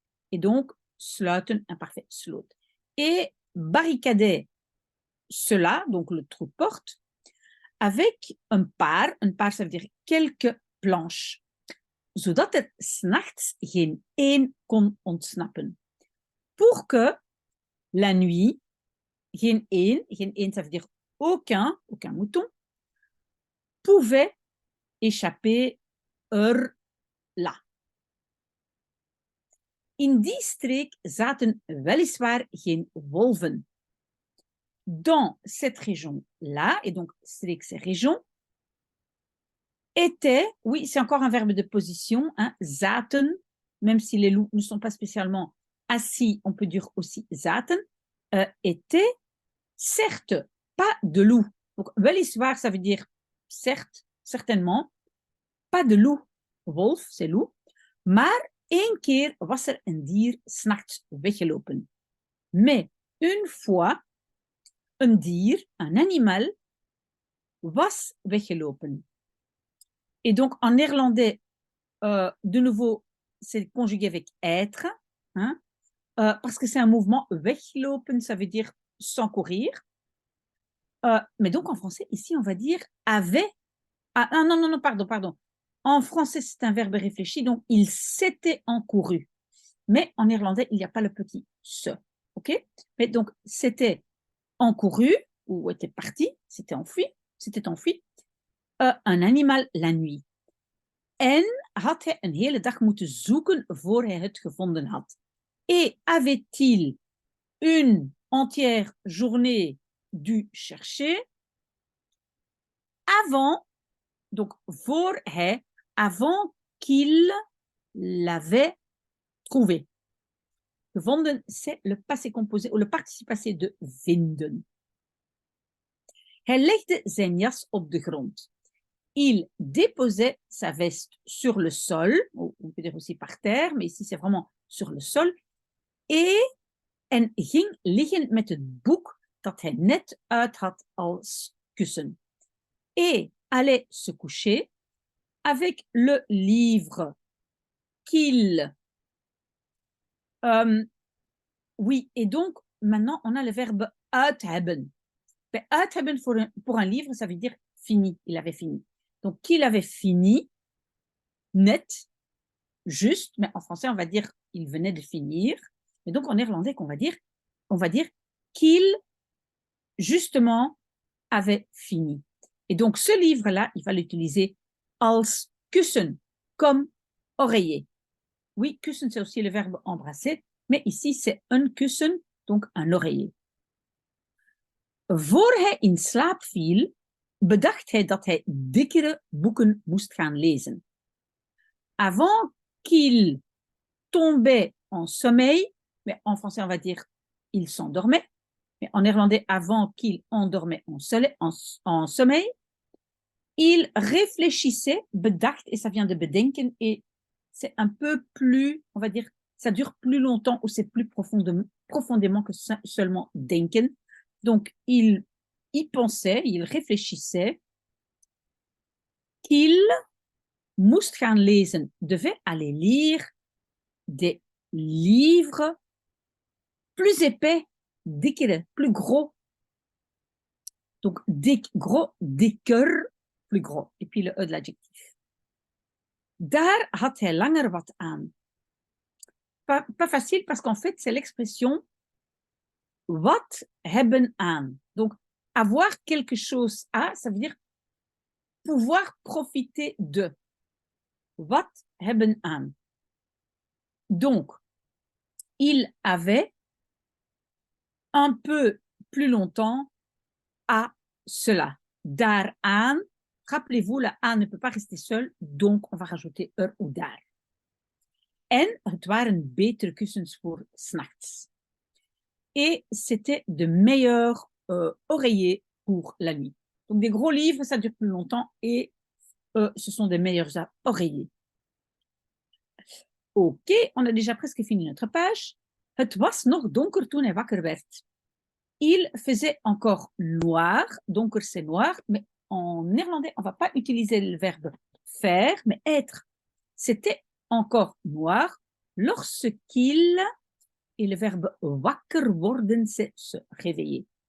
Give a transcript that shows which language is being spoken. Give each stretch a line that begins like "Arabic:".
French: Et donc, sluiten, imparfait, sloot. Et barricader cela, donc le trou de porte, avec un paar, ça veut dire quelques planches,
Dutch: zodat er 's nachts geen één kon ontsnappen.
French: Pour que la nuit,
Dutch: geen één,
French: ça veut dire aucun mouton, pouvait échapper là.
Dutch: In die streek zaten weliswaar geen wolven.
French: Dans cette région-là, et donc streek c'est région, était, oui, c'est encore un verbe de position, hein, zaten, même si les loups ne sont pas spécialement assis, on peut dire aussi zaten, était, certes, pas de loup. Donc, weliswaar, ça veut dire certes, certainement, pas de loup. Wolf, c'est loup.
Dutch: Maar één keer was er een dier 's nachts weggelopen.
French: Mais une fois,
Dutch: een dier,
French: un animal,
Dutch: was weggelopen.
French: Et donc, en néerlandais, de nouveau, c'est conjugué avec être, hein, parce que c'est un mouvement. Weglopen, ça veut dire sans courir. Mais donc, en français, ici, on va dire avait. Ah, non, pardon. En français, c'est un verbe réfléchi, donc il s'était encouru. Mais en néerlandais, il n'y a pas le petit se. OK? Mais donc, c'était encouru ou était parti, c'était enfui, un animal la nuit.
Dutch: En had hij een hele dag moeten zoeken voor hij het gevonden had.
French: Et avait-il une entière journée dû chercher avant, donc
Dutch: voor hij,
French: avant qu'il l'avait trouvé. Gevonden, c'est le passé composé ou le participe passé de vinden.
Dutch: Hij legde zijn jas op de grond.
French: Il déposait sa veste sur le sol, ou on peut dire aussi par terre, mais ici c'est vraiment sur le sol.
Dutch: En ging liggen met het boek dat hij net uit had als kussen.
French: Et allait se coucher avec le livre qu'il... oui, et donc maintenant on a le verbe
Dutch: uit hebben. Uit hebben
French: pour un livre, ça veut dire fini, il avait fini. Donc qu'il avait fini, net, juste, mais en français on va dire il venait de finir. Et donc en néerlandais on va dire qu'il justement avait fini. Et donc ce livre-là, il va l'utiliser
Dutch: als kussen,
French: comme oreiller. Oui, kussen c'est aussi le verbe embrasser, mais ici c'est un kussen, donc un oreiller.
Dutch: Voor hij in slaap viel, bedacht hij dat hij dikkere boeken moest gaan lezen.
French: Avant qu'il tombait en sommeil, mais en français on va dire il s'endormait, mais en néerlandais avant qu'il endormait en sommeil, il réfléchissait, bedacht, et ça vient de bedenken, et c'est un peu plus, on va dire, ça dure plus longtemps ou c'est plus profondément que seulement denken. Donc, il y pensait, il réfléchissait qu'il
Dutch: moest gaan lezen,
French: devait aller lire des livres plus épais, dikkere, plus gros. Donc, gros, dikker, plus gros. Et puis le E de l'adjectif.
Dutch: Daar had hij langer wat aan.
French: Pas facile parce qu'en fait, c'est l'expression
Dutch: wat hebben aan.
French: Donc, avoir quelque chose à, ça veut dire pouvoir profiter de.
Dutch: Wat hebben aan.
French: Donc, il avait un peu plus longtemps à cela. Daaraan, rappelez-vous, la aan ne peut pas rester seul, donc on va rajouter ou daar.
Dutch: En het waren betere kussens voor 's nachts.
French: Et c'était de meilleurs oreillers pour la nuit. Donc des gros livres, ça dure plus longtemps et ce sont des meilleurs oreillers. Ok, on a déjà presque fini notre page.
Dutch: Het was nog donker toen hij wakker werd.
French: Il faisait encore noir, donker c'est noir, mais en néerlandais, on ne va pas utiliser le verbe faire, mais être. C'était encore noir lorsqu'il, et le verbe
Dutch: wakker worden,
French: c'est se réveiller.